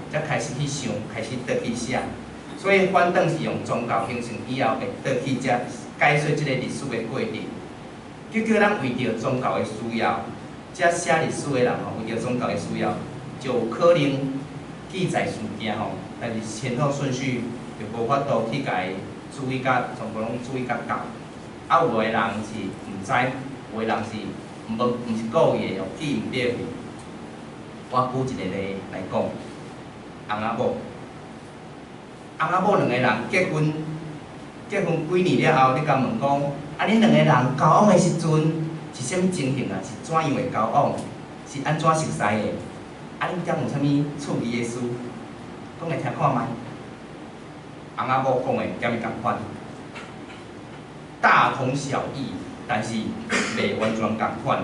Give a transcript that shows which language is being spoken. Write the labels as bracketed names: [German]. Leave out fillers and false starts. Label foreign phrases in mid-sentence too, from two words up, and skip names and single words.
[Min Nan Chinese] 才开始去想，开始倒去写。所以反倒是用宗教形成以后，会倒去才解说即个历史的过程。结果咱为着宗教的需要，才写历史的人吼，为着宗教的需要，就有可能记载事件吼，但是前后顺序就无法度去甲伊注意甲全部拢注意甲到。啊，有的人是毋知，有的人是毋是故意的，记毋对去。我举一个例来讲，翁仔某，翁仔某两个人结婚几年了后，你甲问讲，啊，恁两个人交往的时阵是啥物情形啊？是怎样的交往？是安怎熟悉的？啊，恁点有啥物趣味的事？讲来听看觅。翁仔某讲的点是共款，大同小异，但是袂完全共款。